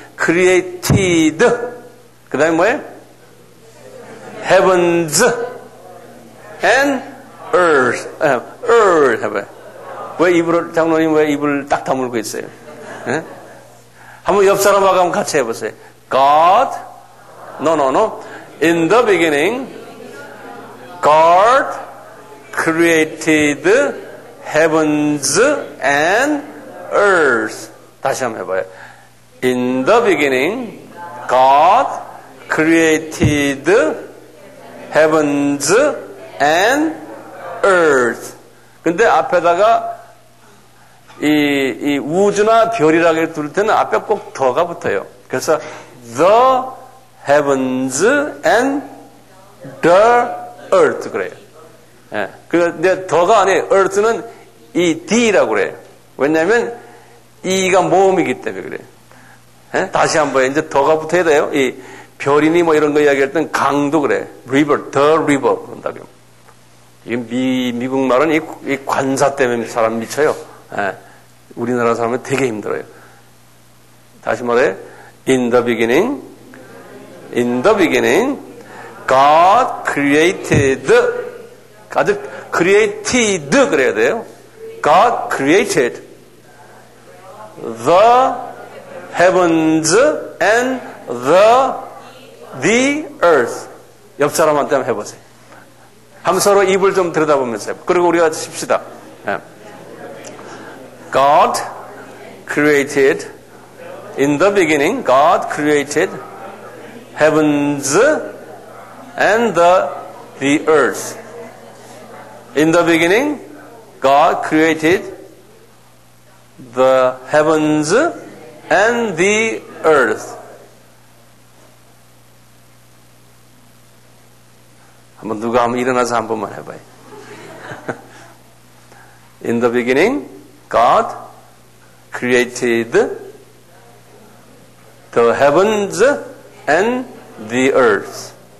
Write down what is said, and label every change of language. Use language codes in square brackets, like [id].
[en] created. [ko] 그 다음에 뭐예요? [en] heavens and earth. [ko] earth 해봐요. 장로님 왜 입을 딱 다물고 있어요? 예? 한번 옆 사람하고 한번 같이 해보세요. [en] God, no. In the beginning, God created heavens and earth. [ko] 다시 한번 해봐요. [en] In the beginning, God created heavens and earth. [ko] 근데 앞에다가 이 우주나 별이라고 부를 때는 앞에 꼭 더가 붙어요. [en] 그래서 the heavens and the earth [ko] 그래요. 예. 근데 더가 아니에요. earth는 이 D라고 그래요. 왜냐하면 이가 모음이기 때문에 그래요. 예? 다시 한번 이제 더가 붙어야 돼요. 이 별이니 뭐 이런 거 이야기할 땐 강도 그래. [en] river, the river [ko] 그런다고요. 이 미국 말은 이 관사 때문에 사람 미쳐요. 예. 우리나라 사람은 되게 힘들어요. 다시 말해, [en] in the beginning, God created, [ko] 아주 [en] created [ko] 그래야 돼요. [en] God created the heavens and the earth. [ko] 옆 사람한테 한번 해보세요. 한번 서로 입을 좀 들여다보면서 해보세요. 그리고 우리가 칩시다. 예. [en] God created, in the beginning, God created heavens and the earth. In the beginning, God created the heavens and the earth. [ko] 누가 한번 일어나서 한 번만 해봐요. [en] In the beginning, God created the heavens and the earth.